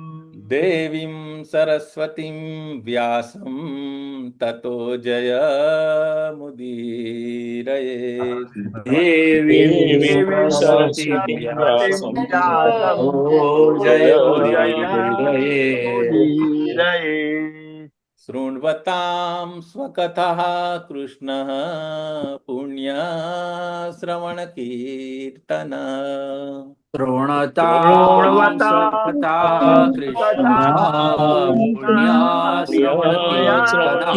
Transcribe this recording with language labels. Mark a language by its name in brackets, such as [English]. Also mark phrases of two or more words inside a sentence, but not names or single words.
[Sanskrit] દેવીં સરસ્વતીં વ્યાસં તતો જયમુદીરયે. દેવી સરસ્વતી વ્યાસં તતો જયમુદીરયે. शृण्वतां स्वकथः कृष्णः पुण्यश्रवणकीर्तन श्रृणतां स्वकथा कृष्ण पुण्याश्रवण कीर्तनः